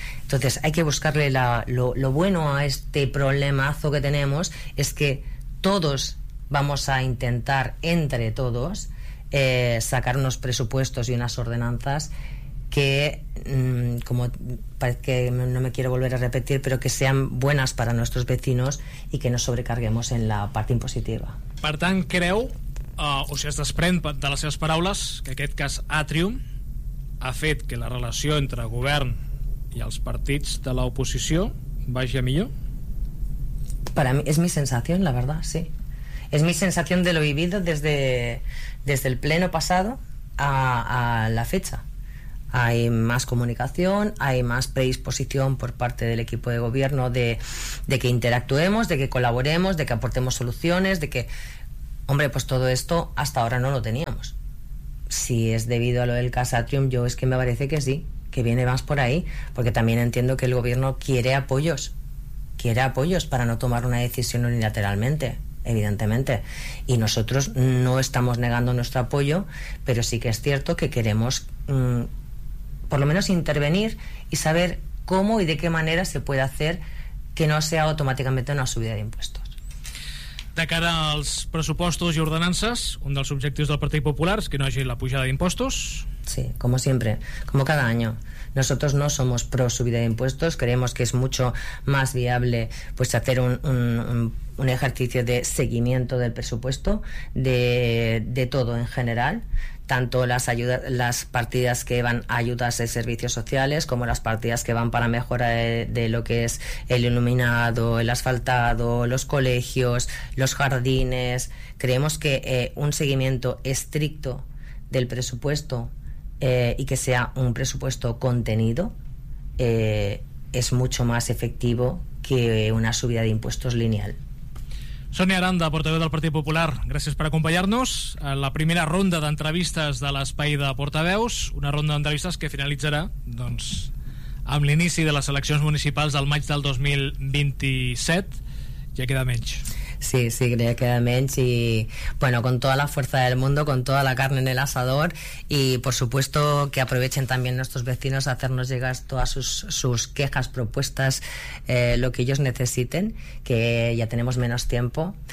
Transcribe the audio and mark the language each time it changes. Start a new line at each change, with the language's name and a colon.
Spanish: Entonces, hay que buscarle lo bueno a este problemazo que tenemos, es que todos vamos a intentar, entre todos, sacar unos presupuestos y unas ordenanzas que, como parece que no me quiero volver a repetir, pero que sean buenas para nuestros vecinos y que no sobrecarguemos en la parte impositiva.
Catalan: Per tant, creu, o si es desprèn de les seves paraules, que aquest cas Atrium ha fet que la relació entre govern i els partits de l'oposició vagi a millor?
Spanish: Para mí es mi sensación, la verdad, sí. Es mi sensación de lo vivido desde, desde el pleno pasado a la fecha. Hay más comunicación, hay más predisposición por parte del equipo de gobierno de que interactuemos, de que colaboremos, de que aportemos soluciones, de que, hombre, pues todo esto hasta ahora no lo teníamos. Si es debido a lo del Casatrium, yo es que me parece que sí, que viene más por ahí, porque también entiendo que el gobierno quiere apoyos para no tomar una decisión unilateralmente. Evidentemente, y nosotros no estamos negando nuestro apoyo, pero sí que es cierto que queremos por lo menos intervenir y saber cómo y de qué manera se puede hacer que no sea automáticamente una subida de impuestos.
Catalan: De cara als pressupostos i ordenances, un dels objectius del Partit Popular és que no hagi la pujada d'impostos.
Spanish: Sí, como siempre, como cada año. Nosotros no somos pro subida de impuestos, creemos que es mucho más viable pues hacer un ejercicio de seguimiento del presupuesto, de todo en general, tanto las ayudas, las partidas que van a ayudas de servicios sociales, como las partidas que van para mejora de lo que es el iluminado, el asfaltado, los colegios, los jardines. Creemos que un seguimiento estricto del presupuesto y que sea un presupuesto contenido es mucho más efectivo que una subida de impuestos lineal.
Catalan: Sonia Aranda, portaveu del Partit Popular, gràcies per acompanyar-nos en la primera ronda d'entrevistes de l'Espai de Portaveus, una ronda d'entrevistes que finalitzarà doncs, amb l'inici de les eleccions municipals del maig del 2027. Ja queda menys.
Spanish: Sí, sí, creo que también, y bueno, con toda la fuerza del mundo, con toda la carne en el asador, y por supuesto que aprovechen también nuestros vecinos a hacernos llegar todas sus quejas, propuestas, lo que ellos necesiten, que ya tenemos menos tiempo.